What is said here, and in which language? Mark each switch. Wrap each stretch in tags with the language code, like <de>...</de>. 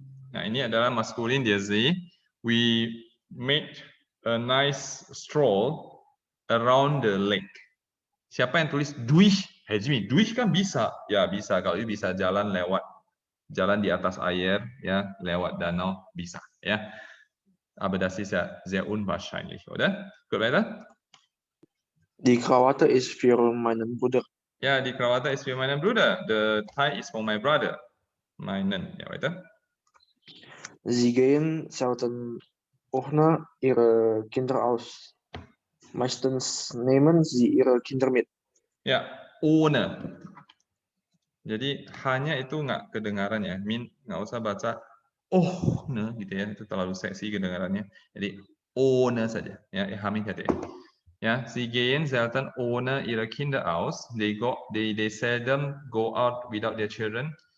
<id>Nah, ini adalah maskulin der See.</id> <en>We made a nice stroll around the lake.</en> <id>Siapa yang tulis durch? Hejmi, durch kan bisa. Ya, bisa. Kalau bisa jalan di atas air, ya, lewat danau bisa, ya.</id> <de>Aber das ist ja sehr unwahrscheinlich, oder? Gut, weiter? Die Krawatte ist für meinen Bruder. Ja, die Krawatte ist für meinen Bruder.</de> <en>The tie is for my brother.</en> <de>Meinen, ja, weiter? Sie gehen selten ohne ihre Kinder aus. Meistens nehmen sie ihre Kinder mit.</de> <id>Ya, ohne. Jadi hanya itu nggak kedengaran ya. Nggak usah baca ohne gitu ya. Itu terlalu seksi kedengarannya. Jadi ohne saja. Ya, Hamin kata ya.</id> <de>Ya, sie gehen selten ohne ihre Kinder aus.</de> <en>They seldom go out without their children.</en>